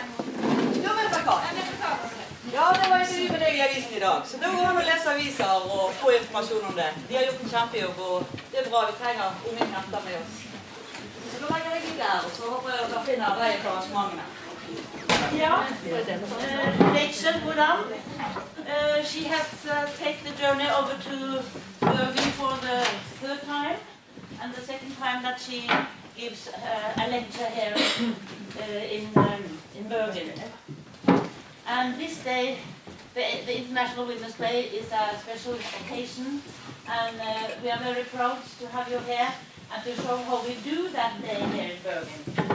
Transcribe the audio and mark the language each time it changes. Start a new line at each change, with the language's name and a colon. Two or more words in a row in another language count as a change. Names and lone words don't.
Norwegian: Jo, men hva? Ja, det var intervju med deg i avisen i dag, så da går han og lese aviser og få informasjon om det. De har gjort en kjempejobb, og det er bra, vi trenger unge jenter med oss. Så da legger jeg litt der, og så håper jeg at dere finner veien på arrangementene. Ja,
English: Rachel Moran, she has taken the journey over to Bergen for the 3rd time, and the 2nd time that she gives a lecture here in Bergen. And this day, the International Women's Day is a special occasion, and we are very proud to have you here and to show how we do that day here in Bergen.